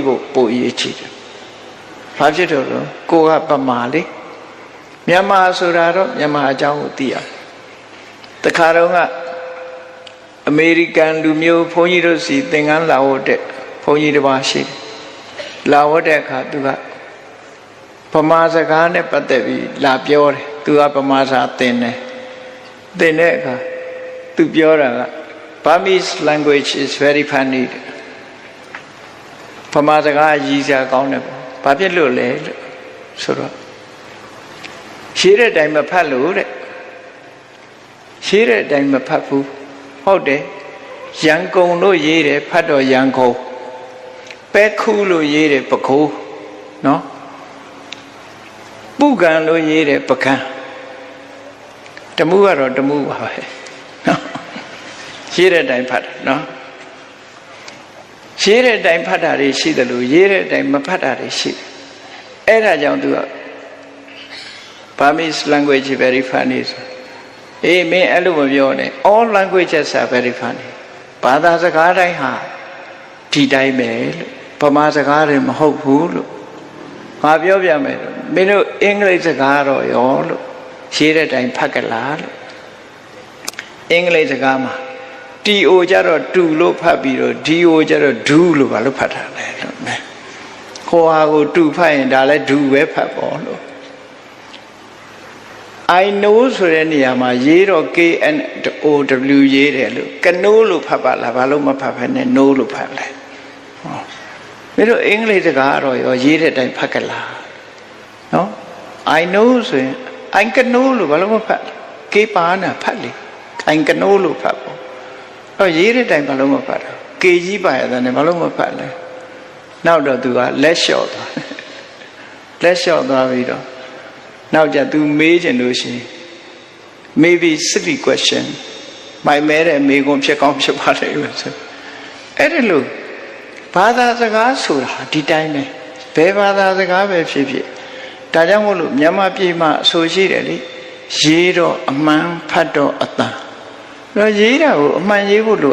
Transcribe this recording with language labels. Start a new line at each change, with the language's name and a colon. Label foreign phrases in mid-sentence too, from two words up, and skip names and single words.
Burmese: ဖို့ပိုအရေးကြီးတယ်ဘာဖြစ်တော့ကိုကပမာလေမြန်မာဆိုတာတော့မြန်မာအကြောင်းကိုသိရတခါတော့ကအမေရိကန်လူမျိုးဘုန်းကြီးတို့စီသင်္ကန်းလာဝတ်တဲ့ဘုန်းကြီးတစ်ပါးရှိတယ်လာဝတ်တဲ့အခါသူကဗမာစကားနဲ့ပတ်သက်ပြီးလာပြောတယ်သူကဗမာစာသင်တယ်သင်တဲ့အခါသူပြောတာက
English: Burmese language is very funny
Burmese: ဗမာစကားရည်စရာကောင်းတယ်ပေါ့ဘာဖြစ်လို့လဲလို့ဆိုတော့ရှိတဲ့အတိုင်းမဖတ်လို့တဲ့ရှိတဲ့အတိုင်းမဖတ်ဘူးဟုတ်တယ်ရန်ကုန်လို့ရေးတယ်ဖတ်တော့ရန်ကုန်ပဲခုလို့ရေးတယ်ပခိုးနော် ပုဂံလို့ရေးတယ်ပကံတမှုကတော့တမှုပါပဲနော်ရေးတဲ့အတိုင်းဖတ်တာနော်ရေးတဲ့အတိုင်းဖတ်တာတွေရှိတယ်လို့ရေးတဲ့အတိုင်းမဖတ်တာတွေရှိ တယ်အဲ့ဒါကြောင့်သူက
English: Burmese language very funny
Burmese: ဆိုအေးမင်းအဲ့လိုမပြောနဲ့
English: all languages are very funny
Burmese: ဘာသာစ ကားတိုင်းဟာဒီတိုင်းပဲလို့ဗမာစကားတွေမဟုတ်ဘူးလို့ငါပြောပြမယ်လို့မင်းတို့အင်္ဂလိပ်စကားတော့ရောလို့ရေးတဲ့အတိုင်းဖတ်ကြလားလို့အင်္ဂလိပ်စကားမှာ TO ကြတော့တူလို့ဖတ်ပြီးတော့ DO ကြတော့ဒူးလို့ဘာလို့ဖတ်တာလဲလို့ခေါ်ဟာကိုတူဖတ်ရင်ဒါလည်းဒူပဲဖတ်ပေါ့လို့
English: I know
Burmese: ဆိုတဲ့နေရာမှာရေးတော့ KNOW ရေးတယ်လို့ကနိုးလို့ဖတ်ပါလားဘာလို့မဖတ်ဖ ೇನೆ no လို့ဖတ်လဲဟောမင်းတို့အင်္ဂလိပ်စကားတော့ရောရေးတဲ့အတိုင်းဖတ်ကြလားနော်
English: I know
Burmese: ဆိုရင်
English: I can know
Burmese: လို့ဘာလို့မဖတ် K ပါနာဖတ်လေ
English: I can know
Burmese: လို့ဖတ်ပေါ့ရေးတဲ့တိုင်ဘာလို့မဖတ်တော့ကေကြီးပါရတဲ့ ဘာလို့မဖတ်လဲနောက်တော့သူကလက်လျှော့သွားလက်လျှော့သွားပြီးတော့နောက်ကျသူမေးချင်လို့ရှိရင်
English: maybe silly question
Burmese: မိုင်မဲတဲ့မေးခွန်းဖြစ်ကောင်းဖြစ်ပါလိမ့်မယ်ဆိုအဲ့ဒီလိုဘာသာစကားဆိုတာဒီတိုင်းပဲဘယ် ဘာသာစကားပဲဖြစ်ဖြစ်ဒါကြောင့်မို့လို့မြန်မာပြည်မှာအဆိုရှိတယ်လေရေးတော့အမှန်ဖတ်တော့အတန်တော့ရေးတာကိုအမှန်ရေးဖို့လို